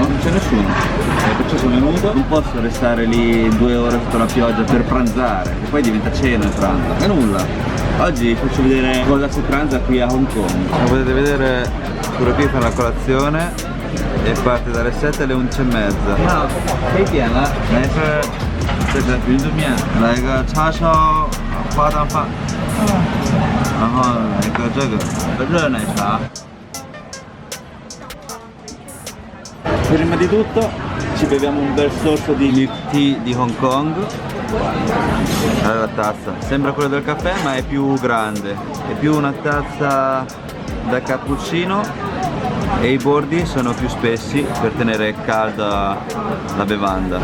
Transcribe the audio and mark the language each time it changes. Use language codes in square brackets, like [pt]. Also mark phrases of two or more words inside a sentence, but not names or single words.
[it] Non c'è nessuno, perciò sono venuto. Non posso restare lì 2 ore sotto la pioggia per pranzare, che poi diventa cena il pranzo. E nulla. Oggi faccio vedere cosa si pranza qui a Hong Kong. Come potete vedere, pure qui fa la colazione e parte dalle 7 alle 11:30. No, che tiene? Lei [yue] 这个云吞面，来一个叉烧花蛋饭，然后一个这个热奶茶。 [it] Prima di tutto ci beviamo un bel sorso di [en] milk tea [it] di Hong Kong. Allora, la tazza sembra quella del caffè ma è più grande, è più una tazza da cappuccino e i bordi sono più spessi per tenere calda la bevanda.